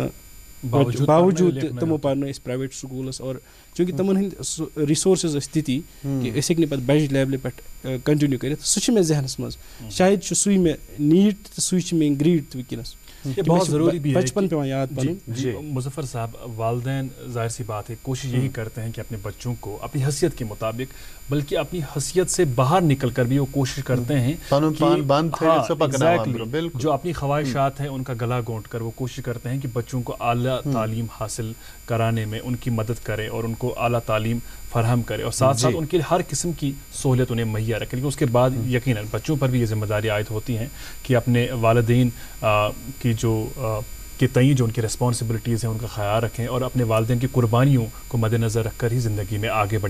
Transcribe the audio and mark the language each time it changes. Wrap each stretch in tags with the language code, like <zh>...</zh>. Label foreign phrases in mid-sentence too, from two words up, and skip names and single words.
<ks>باوجوٗد تہِ تِمو پَرنٲے أسۍ پرٛایویٹ سکوٗلَس اور چوٗنٛکہِ تِمن ہٕنٛدۍ سُہ رِسورسٕز ٲسۍ تِتی کہِ أسۍ ہیٚکۍ نہٕ پَتہٕ بَجہِ لیولہِ پٮ۪ٹھ کَنٹِنیوٗ کٔرِتھ سُہ چھُ مےٚ ذہنَس منٛز شاید چھُ سُے مےٚ نیٖڈ تہٕ سُے چھِ میٛٲنۍ گریٖڈ تہِ وٕنکیٚنَس بچپن پیٚوان یاد پَنُن</ks> <ur>مظفر صاحب والدین ظاہر سی بات ہے کوشش یہی کرتے ہیں کہ اپنے بچوں کو اپنی حیثیت کے مطابق بلکہ اپنی حیثیت سے باہر نکل کر بھی وہ کوشش کرتے ہیں جو اپنی خواہشات ہیں ان کا گلا گھونٹ کر وہ کوشش کرتے ہیں کہ بچوں کو اعلیٰ تعلیم حاصل کرانے میں ان کی مدد کریں اور ان کو اعلیٰ تعلیم فراہم کرے اور ساتھ ساتھ ان کے لیے ہر قسم کی سہولت انہیں مہیا رکھے لیکن اس کے بعد یقیناً بچوں پر بھی یہ ذمہ داری عائد ہوتی ہیں کہ اپنے والدین کی کے تئیں جو ان کی ریسپانسبلٹیز ہیں ان کا خیال رکھیں اور اپنے والدین کی قربانیوں کو مد نظر رکھ کر ہی زندگی میں آگے بڑھیں.</ur>